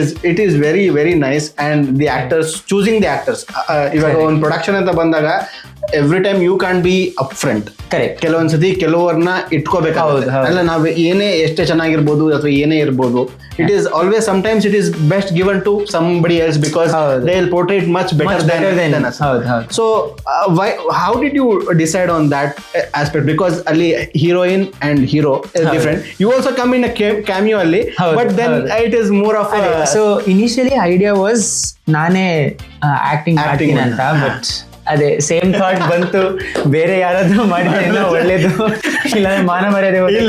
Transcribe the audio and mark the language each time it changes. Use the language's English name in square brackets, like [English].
[English] It is very very nice. And the actors, choosing the actors, [Kannada] ಇವಾಗ ಒಂದು production ಅಂತ ಬಂದಾಗ [English] Every time you can be up front. Correct. [Kannada] ಕೆಲವೊಂದ್ಸತಿ ಕೆಲವರನ್ನ ಇಟ್ಕೋಬೇಕಾಗುತ್ತೆ. ಅಲ್ಲ, ನಾವು ಏನೇ ಎಷ್ಟೇ ಚೆನ್ನಾಗಿರ್ಬೋದು ಅಥವಾ ಏನೇ ಇರ್ಬೋದು, [English] It is always sometimes it is best given to somebody else because they will portrait much better then us. So how did you decide on that aspect? Because ಅಲ್ಲಿ heroine and hero is different. You also come in a cameo ಅಲ್ಲಿ, but then it is more of a... So initially idea was [Kannada] ನಾನೇ acting ಮಾಡ್ತೀನಿ ಅಂತ, but ಅದೇ same thought ಬಂತು, ಬೇರೆ ಯಾರಾದ್ರೂ ಮಾಡಿದ್ರೆ ಒಳ್ಳೇದು, ಇಲ್ಲ ಮಾನ ಮರ್ಯಾದೆ.